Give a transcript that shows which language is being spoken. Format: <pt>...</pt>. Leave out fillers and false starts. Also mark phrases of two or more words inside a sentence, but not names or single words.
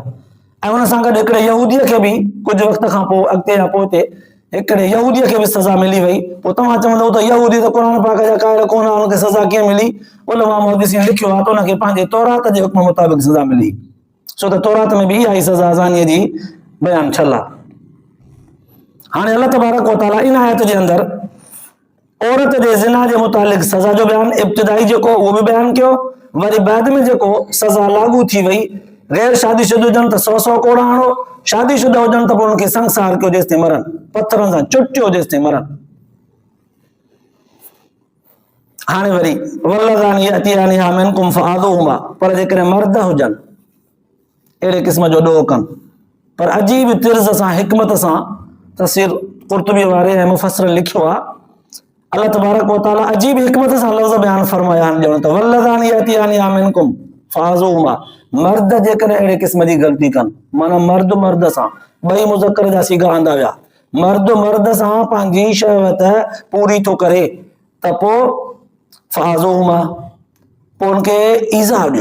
<sd>ऐं हुन सां गॾु हिकिड़े यहूदीअ खे बि कुझु वक़्त खां पोइ अॻिते या पोइ हिकिड़े यहूदीअ खे बि सज़ा मिली वई। पोइ तव्हां चवंदव त यहूदी त क़ुर पाक जा क़ाइल कोन, हुनखे सज़ा कीअं मिली? उलमा मुहद्दिसीन लिखियो आहे त हुनखे पंहिंजे तौरात जे हुक्म मुताबिक़ सज़ा मिली, छो त तौरात में बि इहा ई सज़ा ज़ानीअ जी बयानु थियल आहे। हाणे</sd> <ar>الله تبارك وتعالى</ar> <sd>इन आयत जे अंदरि औरत जे ज़िना जे मुतालिक़ सज़ा जो बयानु इब्तिदाई जेको उहो बि बयानु कयो, वरी बाद में जेको सज़ा लागू थी वई, गैर शादीशुदा हुजनि त 100 कोड़ा हणो, शादीशुदा हुजनि त पोइ हुनखे संसार कयो जेसिताईं मरनि, पत्थरनि सां चुटियो जेसिताईं मरनि। हाणे वरी</sd> <ar>واللذان يأتيانها منكم فآذوهما,</ar> <sd>पर जेकॾहिं मर्द हुजनि अहिड़े क़िस्म जो ॾोह कनि, पर अजीब तिर्ज़ सां हिकमत सां, तफ़सीर कुर्तुबी वारे ऐं मुफ़स्सिर लिखियो आहे,</sd> <ar>الله تبارك وتعالى</ar> <sd>अजीब हिकमत सां लफ़्ज़ बयान फरमाया आहिनि ॼण त</sd> <ar>واللذان يأتيانها منكم فآذوهما,</ar> <sd>मर्द जेकॾहिं अहिड़े क़िस्म जी ग़लती कनि, माना मर्द सां, ॿई मुज़क्कर जा सीगा आंदा विया, मर्द सां पंहिंजी शहवत पूरी थो करे त पोइ फआज़ूहुमा, पोइ उनखे ईज़ा ॾियो।</sd>